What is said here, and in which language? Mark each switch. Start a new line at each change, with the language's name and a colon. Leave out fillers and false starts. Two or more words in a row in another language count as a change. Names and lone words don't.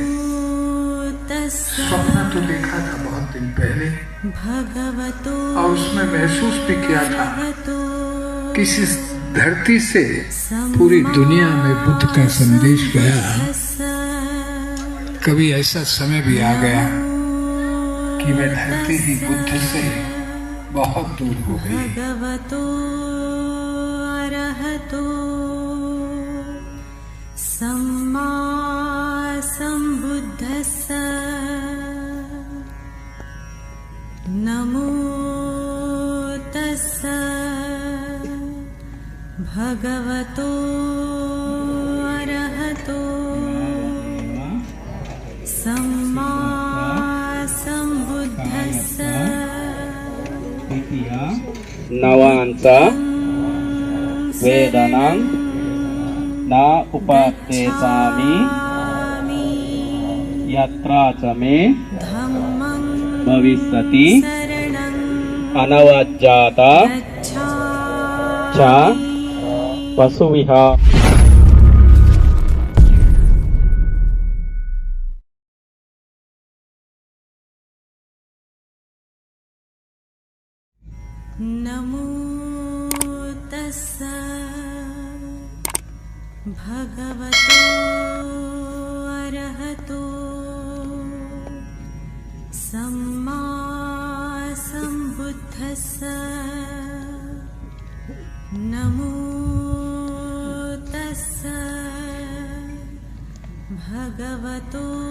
Hindi: स्वप्न तो देखा था बहुत दिन पहले और उसमें महसूस भी किया था कि इस धरती से पूरी दुनिया में बुद्ध का संदेश गया। कभी ऐसा समय भी आ गया कि वह धरती ही बुद्ध से बहुत दूर हो गई।
Pali: भगवतो अरहतो सम्मा सम्बुद्धस्स नमो तस्स भगवतो अरहतो सम्मा सम्बुद्धस्स नवांच वेदनां न उपदेशामि यत्रा च मे भविष्यति अनवज्जाता च पशुविहार। नमो तस्स भगवतो अरहतो सम्मा सम्बुद्धस्स नमो तस्स भगवतो